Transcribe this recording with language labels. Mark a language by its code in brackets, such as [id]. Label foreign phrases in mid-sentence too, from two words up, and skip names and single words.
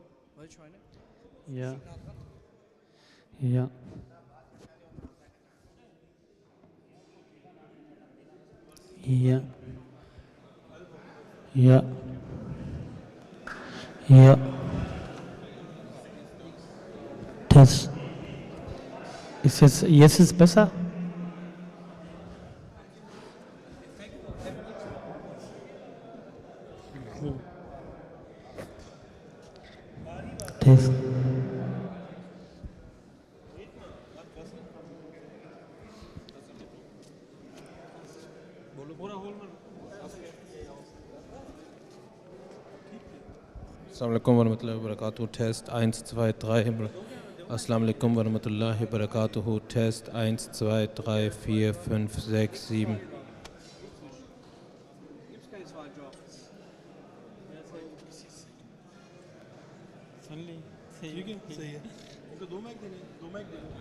[de] या या या या या टेस्ट jetzt ist besser? [en] Test. [ar] السلام عليكم ورحمة الله وبركاته. [en] टेस्ट 1 2 3। [ar] السلام عليكم ورحمة الله وبركاته. [en] टेस्ट 1 2 3 4 5 6 7। [ur] سن لی ٹھیک ہے، صحیح ہے. ان کو دو مائیک دینے، دو مائیک دے دو.